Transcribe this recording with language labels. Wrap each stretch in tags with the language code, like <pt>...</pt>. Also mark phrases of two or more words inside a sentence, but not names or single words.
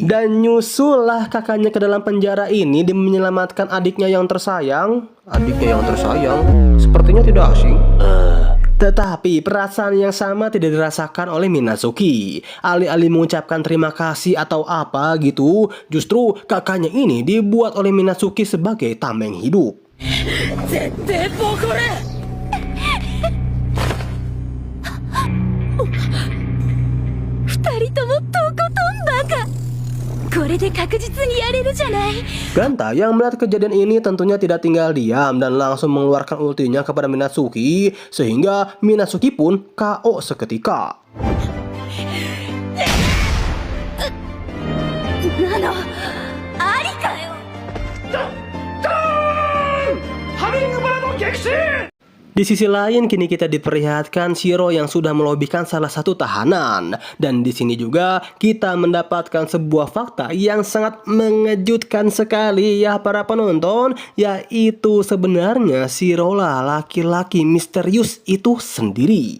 <id>Dan nyusullah kakaknya ke dalam penjara ini demi menyelamatkan adiknya yang tersayang. Adiknya yang tersayang sepertinya tidak asing. Tetapi perasaan yang sama tidak dirasakan oleh Minatsuki. Alih-alih mengucapkan terima kasih atau apa gitu, justru kakaknya ini dibuat oleh Minatsuki sebagai tameng hidup.</id> <ja>絶対ボコれ。二人ともとことんバカ。これで確実にやれるじゃない。</ja> <id>Ganta yang melihat kejadian ini tentunya tidak tinggal diam dan langsung mengeluarkan ultinya kepada Minatsuki sehingga Minatsuki pun KO seketika.</id> <ja>なのありかよ。</ja> <id>Di sisi lain kini kita diperlihatkan Shiro yang sudah melobikan salah satu tahanan. Dan di sini juga kita mendapatkan sebuah fakta yang sangat mengejutkan sekali ya para penonton, yaitu sebenarnya Shiro lah laki-laki misterius itu sendiri.</id>